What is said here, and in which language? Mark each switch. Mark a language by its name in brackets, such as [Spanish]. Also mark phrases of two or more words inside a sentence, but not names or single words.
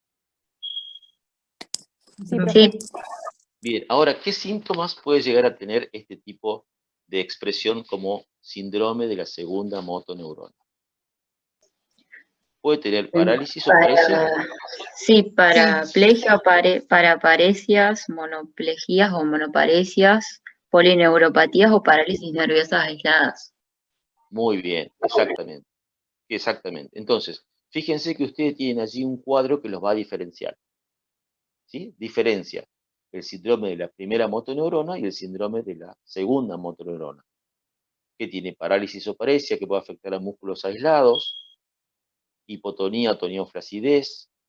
[Spanish] Sí, profe. Bien, ahora, ¿qué síntomas puede llegar a tener este tipo de expresión como síndrome de la segunda motoneurona? ¿Puede tener parálisis o paresia? Sí, paraplegia, paraparesias, monoplejías o monoparesias, polineuropatías o parálisis nerviosas aisladas. Muy bien, exactamente. Exactamente. Entonces, fíjense que ustedes tienen allí un cuadro que los va a diferenciar. ¿Sí? Diferencia el síndrome de la primera motoneurona y el síndrome de la segunda motoneurona, que tiene parálisis o paresia que puede afectar a músculos aislados, hipotonía, atonía o flacidez.